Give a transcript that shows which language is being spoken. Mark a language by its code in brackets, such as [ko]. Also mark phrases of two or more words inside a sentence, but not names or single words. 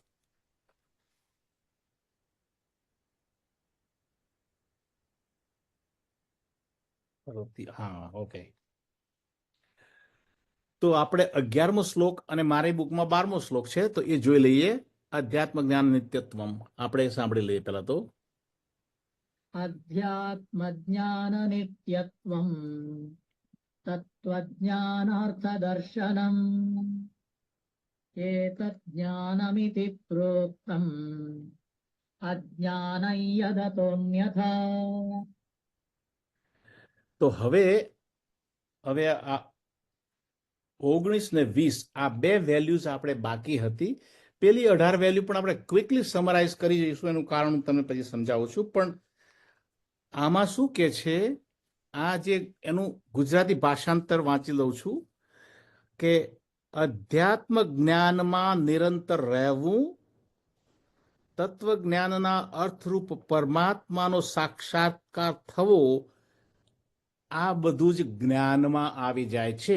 [gu] હા, ઓકે. તો આપણે 11મો શ્લોક અને મારી બુકમાં 12મો શ્લોક છે, તો એ જોઈ લઈએ. [sa] અધ્યાત્મ જ્ઞાન નિત્યત્વમ [gu] આપણે સાંભળી લઈએ પેલા તો. [sa] अध्यात्मज्ञाननित्यत्वम् तत्त्वज्ञानार्थदर्शनम् एतज्ज्ञानमिति प्रोक्तम् अज्ञानं यदतोऽन्यथा. [gu] તો હવે આ 19 ને 20 આ 2 વેલ્યુઝ આપણે બાકી હતી. પેલી 18 વેલ્યુ પણ આપણે [en] quickly summarize [gu] કરી જઈશું, એનું કારણ હું તમને પછી સમજાવું છું. પણ આમાં શું કે છે, આ જે એનું ગુજરાતી ભાષાંતર વાંચી લઉં છું કે અધ્યાત્મ જ્ઞાનમાં નિરંતર રહેવું, તત્વજ્ઞાનના અર્થરૂપ પરમાત્માનો સાક્ષાત્કાર થવો, આ બધું જ જ્ઞાનમાં આવી જાય છે.